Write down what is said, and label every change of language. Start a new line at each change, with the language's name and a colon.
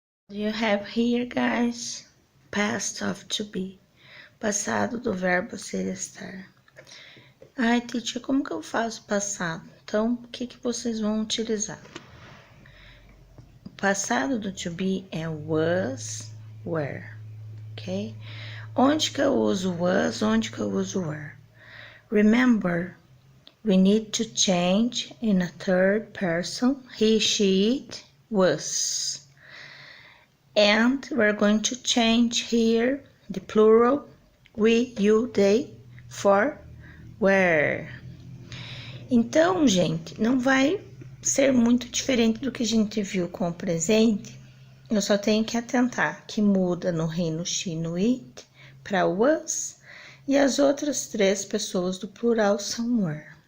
English: You have here, guys, past of to be,
Portuguese: passado do verbo ser estar. Ai, teacher, como que eu faço passado? Então, o que vocês vão utilizar? O passado do to be é was, were, ok? Onde que eu uso was, onde que eu uso were?
English: Remember, we need to change in a third person, he, she, it, was. And we're going to change here the plural, we, you, they, for were.
Portuguese: Então, gente, não vai ser muito diferente do que a gente viu com o presente. Eu só tenho que atentar que muda no he, no she, no it, para was, e as outras três pessoas do plural são were.